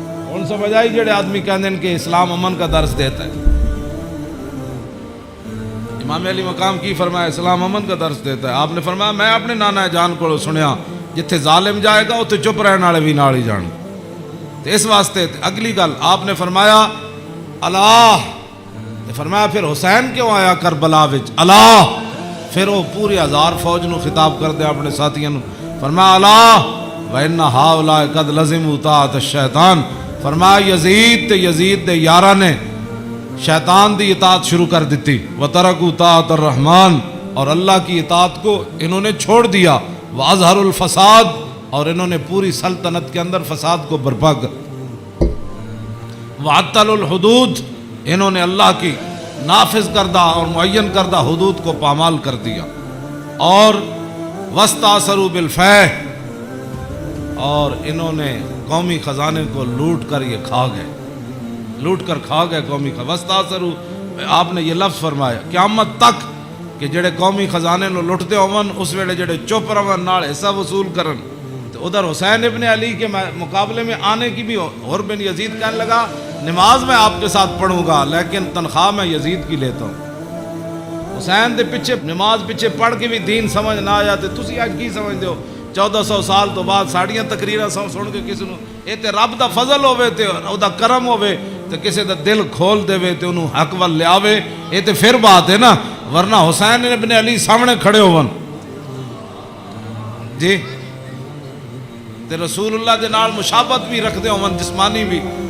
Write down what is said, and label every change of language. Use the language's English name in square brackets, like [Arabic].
[Urdu] ہن سمجھ آئی جڑے آدمی کہندے ہیں کہ اسلام امن کا درس دیتا ہے. امام علی مقام کی فرمایا اسلام امن کا درس دیتا ہے. آپ نے فرمایا [Punjabi] میں اپنے نانا جان کو سنیا جتھے ظالم جائے گا اتھے چپ رہنے والے بھی نال ہی جان. [Urdu] تو اس واسطے اگلی گل آپ نے فرمایا اللہ، فرمایا پھر حسین کیوں آیا کربلا وچ اللہ. پھر وہ پوری 1000 فوج نو خطاب کر دیا اپنے ساتھیوں نو. فرمایا اللہ [Arabic] وَإِنَّ هَؤُلَاءِ قَدْ لَزِمُوا طَاعَةَ الشَّيْطَانِ. [Punjabi] فرمایا یزید تے یزید دے یاراں نے شیطان دی اطاعت شروع کر دیتی. [Arabic] وَتَرَكُوا طَاعَةَ الرَّحْمَانِ، [Urdu] اور اللہ کی اطاعت کو انہوں نے چھوڑ دیا. [Arabic] وَأَظْهَرُوا الْفَسَادِ، [Urdu] اور انہوں نے پوری سلطنت کے اندر فساد کو برپا کر. [Arabic] وَعَطَّلُوا الْحُدُودِ، [Urdu] انہوں نے اللہ کی نافذ کردہ اور معین کردہ حدود کو پامال کر دیا. اور [Arabic] وَاسْتَأْثَرُوا بِالْفَيْحِ، [Urdu] اور انہوں نے قومی خزانے کو لوٹ کر یہ کھا گئے، لوٹ کر کھا گئے قومی خزانے. [Punjabi] وَاسْتَأْثَرُوا، آپ نے یہ لفظ فرمایا قیامت تک کہ جڑے قومی خزانے نو لٹتے ہون اس ویلے جڑے چپ رہن نال حصہ وصول کرن. [Urdu] تو ادھر حسین ابن علی کے مقابلے میں آنے کی بھی اور بن یزید کہنے لگا نماز میں آپ کے ساتھ پڑھوں گا لیکن تنخواہ میں یزید کی لیتا ہوں. [Punjabi] حسین دے پیچھے نماز پیچھے پڑھ کے بھی دین سمجھ نہ آیا تے تسی آج کی سمجھتے ہو 1400 سال تو بعد ساڑیاں تقریراں سن کے کسی نو اے تے رب دا فضل ہوے تے او دا کرم ہوے تے کسی دا دل کھول دے تے انہوں حق ول لیاوے، اے تے پھر بات ہے نا. ورنہ حسین ابن علی سامنے کھڑے ہون جی تے رسول اللہ دے نال مشابہت بھی رکھدے ہون جسمانی بھی.